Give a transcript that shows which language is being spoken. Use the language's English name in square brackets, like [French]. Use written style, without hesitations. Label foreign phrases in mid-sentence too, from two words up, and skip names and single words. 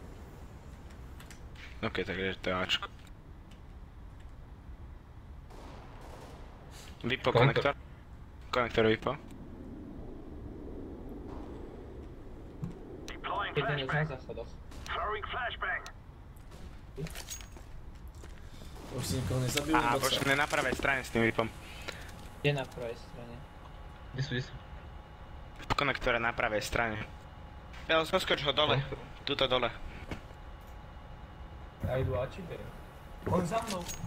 [Slovak] Ok, takže to je Ačko. Vypo konektor. Konektor vypo. Deploying Jeden je na flashbang. záchodoch. [English] Throwing flashbang. [Slovak] To už si nikoho nezabil, Aha, nebo co? pošli na pravej strane s tým vypom. Je na pravej strane. Kde sú? V konektore na pravej strane. Ja zoskoč ho dole. Tuto dole. [Czech] Já jdu a či bere. On za mnou.